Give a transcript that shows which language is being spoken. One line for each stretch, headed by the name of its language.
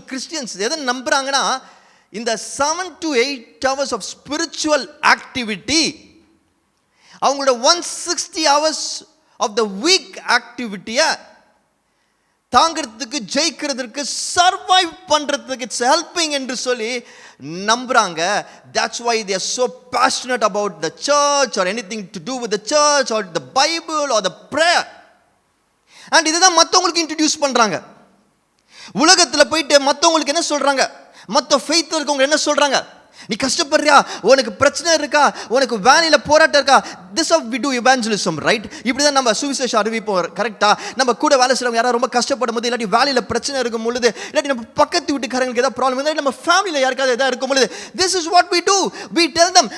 Tamil: Christians எதை நம்புறாங்கன்னா, இந்த
English: 7 to 8 hours of spiritual activity,
Tamil: அவங்களோட
English: 160 hours of the week activity-ய
Tamil: தாங்கிறதுக்கு, ஜெயிக்கிறதுக்கு, சர்வைவ் பண்றதுக்கு இட்ஸ் ஹெல்பிங் என்று சொல்லி நம்புறாங்க.
English: That's why they are so passionate about the church or anything to do with the church or the Bible or the prayer.
Tamil: And இதுதான் மற்றவங்களுக்கு introduce பண்றாங்க. உலகத்தில் போயிட்டு மற்றவங்களுக்கு என்ன சொல்றாங்க, மற்ற ஃபெய்த்தில் இருக்கவங்க என்ன சொல்றாங்க, நீ கஷ்டப்படுறியா, உனக்கு பிரச்சனை இருக்கா, உனக்கு வேலையில் போராட்டம் இருக்கா,
English: this how we do evangelism, right?
Tamil: இப்படி தான் நம்ம சுவிசேஷம் அறிவிப்போம். கரெக்டா? நம்ம கூட வேலை செய்றவங்க யாராவது ரொம்ப கஷ்டப்படும் போது, இல்லாட்டி வேலையில் பிரச்சனை இருக்கும் பொழுது, இல்லாட்டி நம்ம பக்கத்து வீட்டுக்காரங்களுக்கு ஏதாவது ப்ராப்ளம் இருந்தால், நம்ம ஃபேமிலியில் யாருக்காவது எதாவது இருக்கும் பொழுது,
English: this is what we do. We tell them.